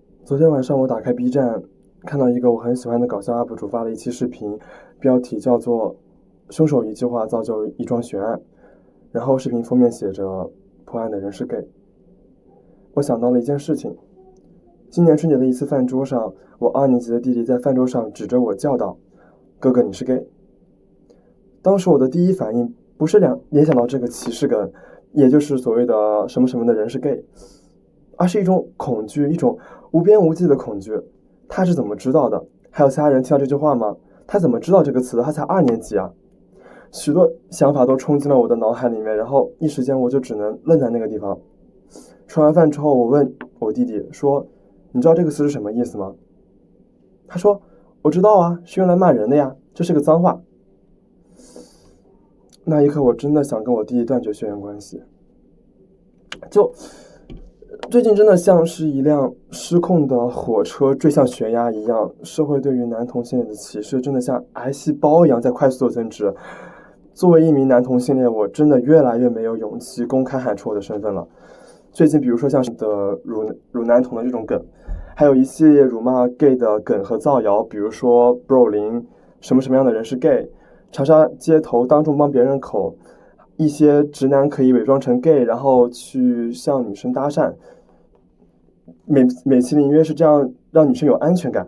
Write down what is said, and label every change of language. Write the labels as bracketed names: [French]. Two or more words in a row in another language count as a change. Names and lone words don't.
[Chinese] 昨天晚上我打開 B 站，看到一個我很喜歡的搞笑 UP 主發了一期視頻，標題叫做兇手一句話造就一樁懸案，然後視頻封面寫着破案的人是 gay。我想到了一件事情，今年春節的一次飯桌上，我2年級的弟弟在飯桌上指着我叫道：哥哥，你是 gay。當時我的第一反應不是聯想到這個歧視梗，也就是所謂的什麼什麼的人是 gay，而是一種恐懼，一種無邊無際的恐懼。他是怎麼知道的？還有其他人聽到這句話嗎？他怎麼知道這個詞的？他才2年級啊！許多想法都衝進了我的腦海裡面，然後一時間我就只能愣在那個地方。吃完飯之後，我問我弟弟說：你知道這個詞是什麼意思嗎？他說：我知道啊，是用來罵人的呀，這是個髒話。那一刻我真的想跟我弟弟斷絕血缘關係。最近真的像是一輛失控的火車墜向懸崖一樣，社會對於男同性戀的歧視真的像癌細胞一樣在快速的增殖。作為一名男同性戀，我真的越来越沒有勇气公開喊出我的身份了。最近比如說像是的辱男同的這種梗，還有一系列辱罵 gay 的梗和造謠，比如說 bro 零什么什么樣的人是 gay， 長沙街頭當众幫別人口，一些直男可以偽裝成 gay 然後去向女生搭訕，美其名曰是這樣讓女生有安全感。